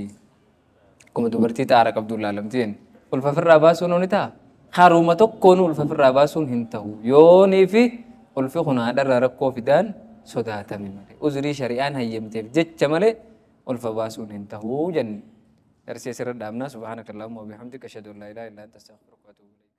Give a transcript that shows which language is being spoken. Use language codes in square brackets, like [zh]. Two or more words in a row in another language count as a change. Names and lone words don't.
[om] Akkuma dubartii xaara qabdu ilaalamti jenna. Ulfa firraa baasuun ni ta'a. Haruma tokkoon ulfa firraa baasuun hin ta'u. Yoonii fi ulfi kun haadharraa rakkoo fidaan sodaatame malee. Uzrii shari'aan hayyamteef jecha malee ulfa baasuun hin ta'u jenna. Darsee sirra dhaabnaa [ar] سبحانك اللهم وبحمدك أشهد أن لا إله إلا أنت أستغفرك وأتوب